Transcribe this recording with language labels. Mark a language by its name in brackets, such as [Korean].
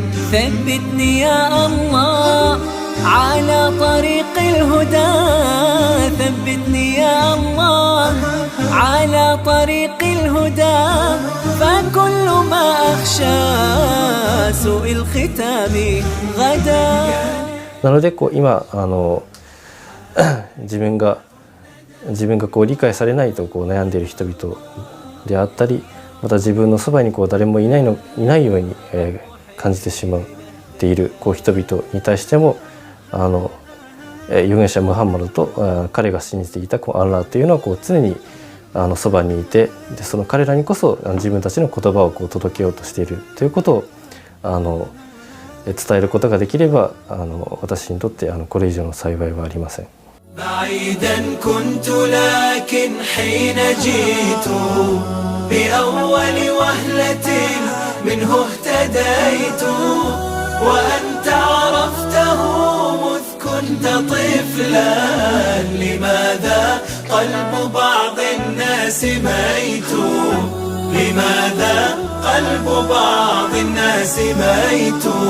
[Arabic] ثبتني يا الله على طريق الهدى، ثبتني يا الله على طريق الهدى. فكل ما أخشى سوء الختام غدا. [Japanese] なので今自分が理解されないと悩んでいる人々であったり、また自分のそばに誰もいないように感じてしまっている人々に対しても預言者ムハンマドと彼が信じていたアンラーというのは常にそばにいて、でその彼らにこそ自分たちの言葉を届けようとしているということを伝えることができれば私にとってこれ以上の幸いはありません。 [Arabic] بعيدا كنت لكن حين جئت بأول وهلة منه اهتديت، وأنت عرفته مذ كنت طفلا، لماذا قلب بعض الناس ميت؟ لماذا قلب بعض الناس ميت؟